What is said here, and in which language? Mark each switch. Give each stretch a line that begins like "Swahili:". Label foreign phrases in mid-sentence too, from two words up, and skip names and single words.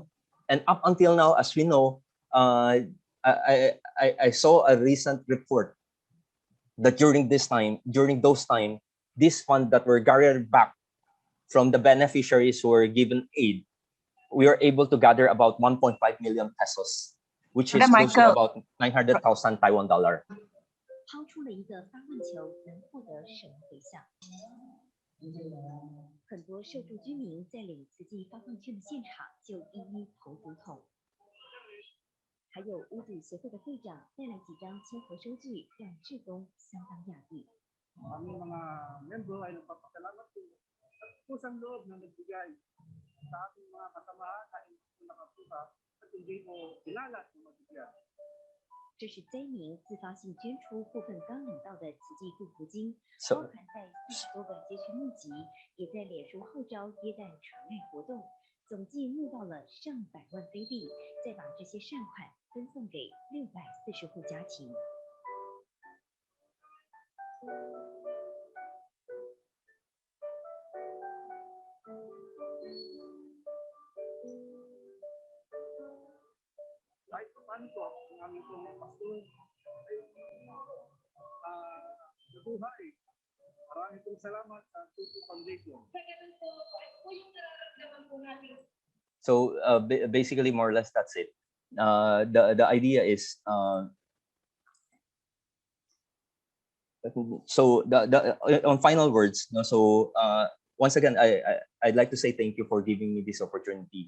English: And up until now, as we know, I saw a recent report that during those time, this fund that were gathered back from the beneficiaries who were given aid, we were able to gather about 1.5 million pesos, which is close to about 900,000 Taiwan dollar.
Chinese: 抛出了一个发问球，能获得什么回响？很多受助居民在领慈济发放券的现场就一一投竹筒，还有屋主协会的会长带来几张签合收据，让志工相当讶异。
Filipino: aming mga membro ay nagpapasalamat po sa pusang loob na nagbigay sa ating mga kasamahan na hindi po nakapunta at hindi po kilala ng magbigay.
Chinese: 这是灾民自发性捐出部分刚领到的慈济祝福金，包含在40多个街区募集，也在脸书号召耶诞传爱活动，总计募到了上百万菲币，再把这些善款分送给640户家庭。
Filipino: Kahit paano po, ang aming pong pastor ay nabuhay. Maraming pong salamat sa Tzu Chi Foundation.
English: So basically, more or less, that's it. The idea is so on final words. No, so once again, I'd like to say thank you for giving me this opportunity.